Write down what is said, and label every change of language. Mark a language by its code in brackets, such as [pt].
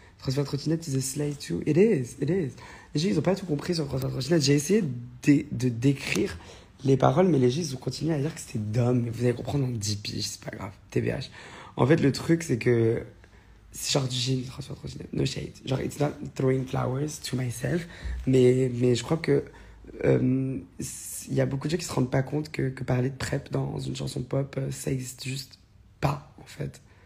[fr] Transfert trottinette [en] is a slay too. It is. [fr] Les gens, ils ont pas tout compris sur Transfert trottinette. J'ai essayé de décrire les paroles, mais les gens, ils ont continué à dire que c'était dumb. Mais vous allez comprendre en 10 piges, c'est pas grave. TBH. En fait, le truc, c'est que c'est genre du génie, transfert trottinette. [en] No shade. [fr] Genre, [en] it's not throwing flowers to myself. [fr] Mais je crois que il y a beaucoup de gens qui se rendent pas compte que parler de PrEP dans une chanson pop, ça existe juste pas, en fait.